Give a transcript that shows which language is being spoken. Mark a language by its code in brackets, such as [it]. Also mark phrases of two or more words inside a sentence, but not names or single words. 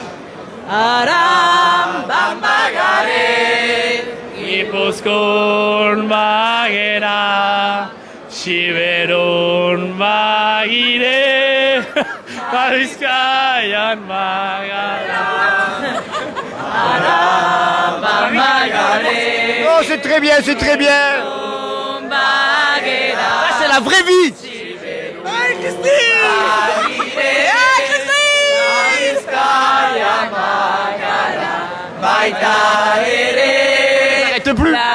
[eu] Aram bambagare, Gipuzkoan bagera, Siberun bagire, Bizkaian bagara. [fr] Oh, c'est très bien, c'est très bien. Là, c'est la vraie vie. Hey, Christine! Hey, Christine! N'arrête plus.